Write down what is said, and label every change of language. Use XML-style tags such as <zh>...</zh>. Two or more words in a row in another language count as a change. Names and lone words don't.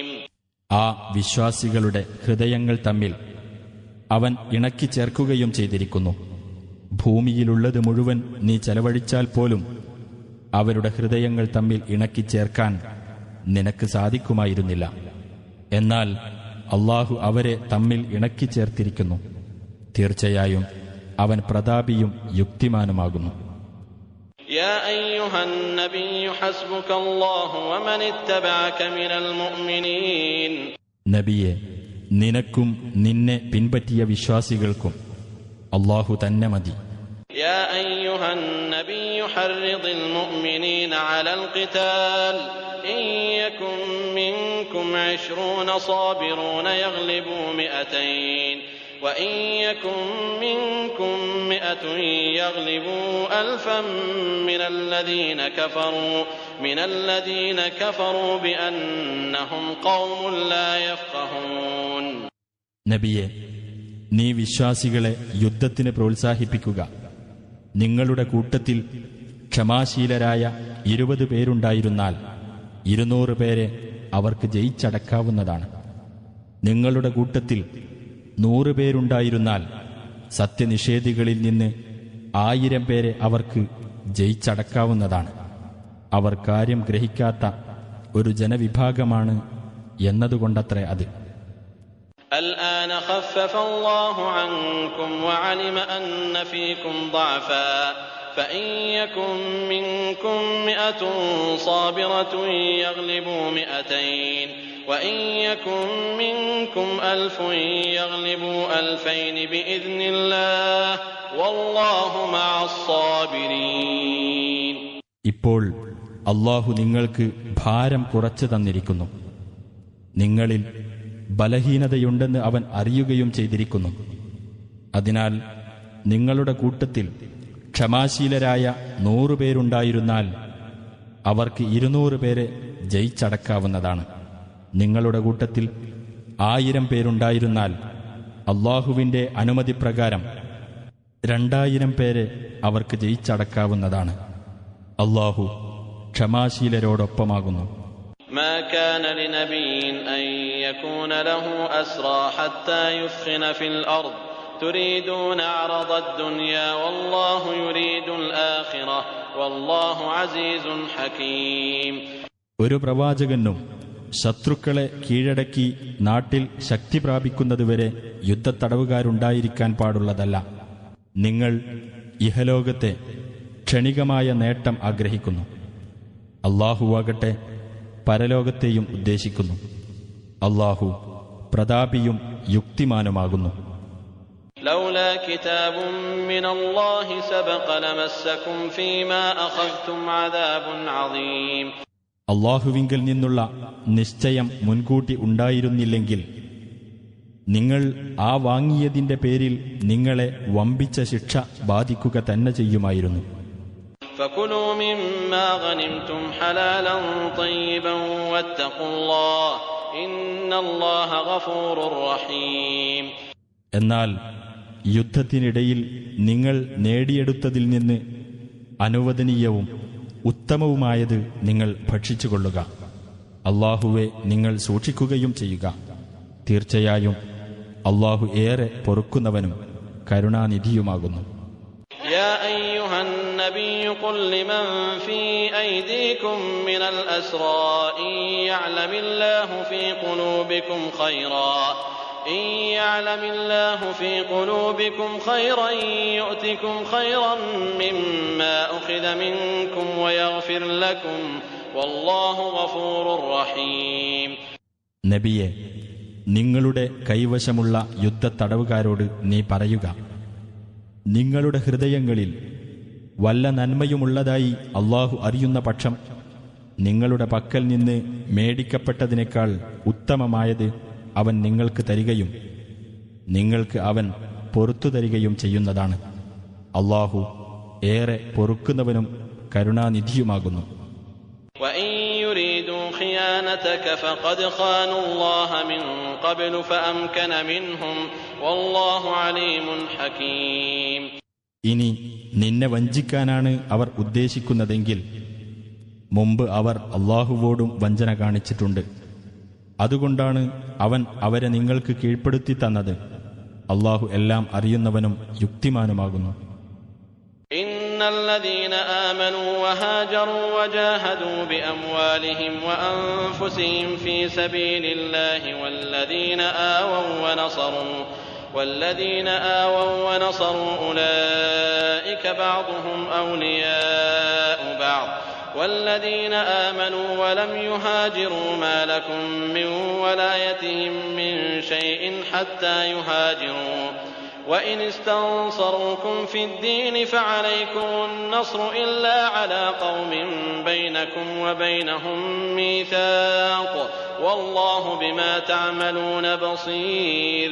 <ml>ആ വിശ്വാസികളുടെ ഹൃദയങ്ങൾ തമ്മിൽ അവൻ ഇണക്കിച്ചേർക്കുകയും ചെയ്തിരിക്കുന്നു. ഭൂമിയിലുള്ളത് മുഴുവൻ നീ ചെലവഴിച്ചാൽ പോലും അവരുടെ ഹൃദയങ്ങൾ തമ്മിൽ ഇണക്കിച്ചേർക്കാൻ നിനക്ക് സാധിക്കുമായിരുന്നില്ല. എന്നാൽ അല്ലാഹു അവരെ തമ്മിൽ ഇണക്കിച്ചേർത്തിരിക്കുന്നു. തീർച്ചയായും അവൻ പ്രതാപിയും യുക്തിമാനുമാകുന്നു.</ml> <ar>يا أيها النبي حسبك الله ومن اتبعك من المؤمنين.</ar> <ml>നബിയെ, നിനക്കും നിന്നെ പിൻപറ്റിയ വിശ്വാസികൾക്കും അല്ലാഹു തന്നെ മതി.</ml> <ar>يا أيها النبي حرض المؤمنين على القتال إن يكن منكم 20 صابرون يغلبوا 200 وإن يكن منكم 100 يغلبوا 1000 من الذين كفروا بأنهم قوم لا يفقهون.</ar> <ml>നബിയെ, നീ വിശ്വാസികളെ യുദ്ധത്തിന് പ്രോത്സാഹിപ്പിക്കുക. നിങ്ങളുടെ കൂട്ടത്തിൽ ക്ഷമാശീലരായ 20 പേരുണ്ടായിരുന്നാൽ 200 പേരെ അവർക്ക് ജയിച്ചടക്കാവുന്നതാണ്. നിങ്ങളുടെ കൂട്ടത്തിൽ 100 പേരുണ്ടായിരുന്നാൽ സത്യനിഷേധികളിൽ നിന്ന് 1000 പേരെ അവർക്ക് ജയിച്ചടക്കാവുന്നതാണ്. അവർ കാര്യം ഗ്രഹിക്കാത്ത ഒരു ജനവിഭാഗമാണ് എന്നതുകൊണ്ടത്രേ അത്.</ml> <ar>الآن خفف الله عنكم وعلم أن فيكم ضعفا فإن يكن منكم 100 صابرة يغلبوا 200 وإن يكن منكم 1000 يغلبوا 2000 بإذن الله والله مع الصابرين.</ar> <ml>ഇപ്പോൾ അല്ലാഹു നിങ്ങൾക്ക് ഭാരം കുറച്ചു തന്നിരിക്കുന്നു. നിങ്ങളിൽ ബലഹീനതയുണ്ടെന്ന് അവൻ അറിയുകയും ചെയ്തിരിക്കുന്നു. അതിനാൽ നിങ്ങളുടെ കൂട്ടത്തിൽ ക്ഷമാശീലരായ 100 പേരുണ്ടായിരുന്നാൽ അവർക്ക് 200 പേരെ ജയിച്ചടക്കാവുന്നതാണ്. നിങ്ങളുടെ കൂട്ടത്തിൽ 1000 പേരുണ്ടായിരുന്നാൽ അല്ലാഹുവിൻ്റെ അനുമതിപ്രകാരം 2000 പേരെ അവർക്ക് ജയിച്ചടക്കാവുന്നതാണ്. അല്ലാഹു ക്ഷമാശീലരോടൊപ്പമാകുന്നു.</ml> <ar>ما كان لنبي أن يكون له أسرى حتى يثخن في الأرض تريدون عرض الدنيا والله يريد الآخرة والله عزيز حكيم.</ar> <ml>ഒരു പ്രവാചകനും ശത്രുക്കളെ കീഴടക്കി നാട്ടിൽ ശക്തി പ്രാപിക്കുന്നതുവരെ യുദ്ധത്തടവുകാരുണ്ടായിരിക്കാൻ പാടുള്ളതല്ല. നിങ്ങൾ ഇഹലോകത്തെ ക്ഷണികമായ നേട്ടം ആഗ്രഹിക്കുന്നു. അല്ലാഹുവാകട്ടെ പരലോകത്തെയും ഉദ്ദേശിക്കുന്നു. അല്ലാഹു പ്രതാപിയും യുക്തിമാനുമാകുന്നു.</ml> <ar>لولا كتاب من الله سبق لمسكم فيما أخذتم عذاب عظيم.</ar> <ml>അല്ലാഹുവിങ്കൽ നിന്നുള്ള നിശ്ചയം മുൻകൂട്ടി ഉണ്ടായിരുന്നില്ലെങ്കിൽ നിങ്ങൾ ആ വാങ്ങിയതിന്റെ പേരിൽ നിങ്ങളെ വമ്പിച്ച ശിക്ഷ ബാധിക്കുക തന്നെ ചെയ്യുമായിരുന്നു.</ml> <ar>فكلوا مما غنمتم حلالا طيبا واتقوا الله إن الله غفور رحيم.</ar> <ml>എന്നാൽ യുദ്ധത്തിനിടയിൽ നിങ്ങൾ നേടിയെടുത്തതിൽ നിന്ന് അനുവദനീയവും ഉത്തമവുമായത് നിങ്ങൾ ഭക്ഷിച്ചുകൊള്ളുക. അല്ലാഹുവെ നിങ്ങൾ സൂക്ഷിക്കുകയും ചെയ്യുക. തീർച്ചയായും അല്ലാഹു ഏറെ പൊറുക്കുന്നവനും കരുണാനിധിയുമാകുന്നു.</ml> <ar>يا أيها النبي قل لمن في أيديكم من الأسرى إن يعلم الله في قلوبكم خيرا يؤتكم خيرا مما أخذ منكم ويغفر لكم والله غفور رحيم.</ar> <ml>നബിയെ, നിങ്ങളുടെ കൈവശമുള്ള യുദ്ധത്തടവുകാരോട് നീ പറയുക, നിങ്ങളുടെ ഹൃദയങ്ങളിൽ വല്ല നന്മയുമുള്ളതായി അല്ലാഹു അറിയുന്ന പക്ഷം നിങ്ങളുടെ പക്കൽ നിന്ന് മേടിക്കപ്പെട്ടതിനേക്കാൾ ഉത്തമമായത് അവൻ നിങ്ങൾക്ക് തരികയും നിങ്ങൾക്ക് അവൻ പൊറുത്തു തരികയും ചെയ്യുന്നതാണ്. അല്ലാഹു ഏറെ പൊറുക്കുന്നവനും കരുണാനിധിയുമാകുന്നു.</ml> <ar>وَإِن يُرِيدُوا خِيَانَتَكَ فَقَدْ خَانُوا اللَّهَ مِن قَبْلُ فَأَمْكَنَ مِنْهُمْ وَاللَّهُ عَلِيمٌ حَكِيمٌ.</ar> <ml>ഇനി നിന്നെ വഞ്ചിക്കാനാണ് അവർ ഉദ്ദേശിക്കുന്നതെങ്കിൽ മുമ്പ് അവർ അല്ലാഹുവോടും വഞ്ചന കാണിച്ചിട്ടുണ്ട്. അതുകൊണ്ടാണ് അവൻ അവരെ നിങ്ങൾക്ക് കീഴ്പ്പെടുത്തി തന്നത്. അല്ലാഹു എല്ലാം അറിയുന്നവനും യുക്തിമാനുമാകുന്നു.</ml> <ar>إن الذين آمنوا وهاجروا وجاهدوا بأموالهم وأنفسهم في سبيل الله والذين آووا ونصروا أولئك بعضهم أولياء بعض والذين آمنوا ولم يهاجروا ما لكم من ولايتهم من شيء حتى يهاجروا وإن استنصروكم في الدين فعليكم النصر إلا على قوم بينكم وبينهم ميثاق والله بما تعملون بصير.</ar>